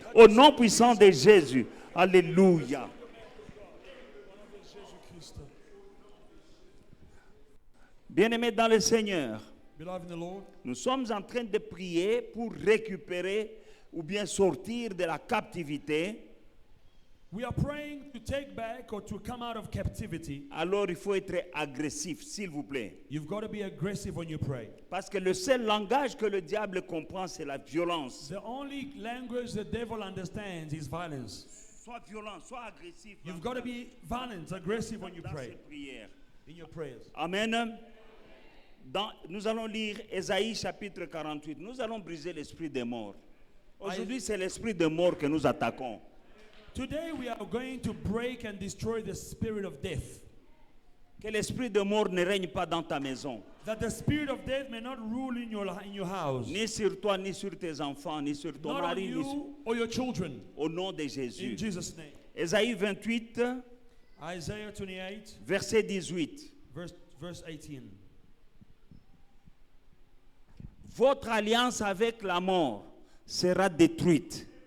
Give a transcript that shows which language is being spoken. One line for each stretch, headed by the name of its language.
French: Au nom puissant de Jésus. Alléluia. Bien-aimés dans le Seigneur,
English: Beloved in the Lord,
French: nous sommes en train de prier pour récupérer ou bien sortir de la captivité.
English: we are praying to take back or to come out of captivity.
French: Alors il faut être agressif, s'il vous plaît.
English: You've got to be aggressive when you pray.
French: Parce que le seul langage que le diable comprend, c'est la violence.
English: The only language the devil understands is violence.
French: Sois violent, sois agressif.
English: You've got to be violent, aggressive when you
French: dans
English: pray,
French: ces prières.
English: in your prayers.
French: Amen. Nous allons lire Ésaïe chapitre 48. Nous allons briser l'esprit des morts. Aujourd'hui, c'est l'esprit des morts que nous attaquons.
English: Today we are going to break and destroy the spirit of death.
French: Que l'esprit de mort ne règne pas dans ta maison,
English: that the spirit of death may not rule in your house,
French: ni sur toi, ni sur tes enfants, ni sur ton
English: not on
French: mari, ni sur...
English: you or your children.
French: Au nom de
English: In
French: Jésus.
English: Jesus' name.
French: Ésaïe 28,
English: Isaiah 28,
French: verset 18.
English: verse 18.
French: Votre alliance avec la mort sera détruite.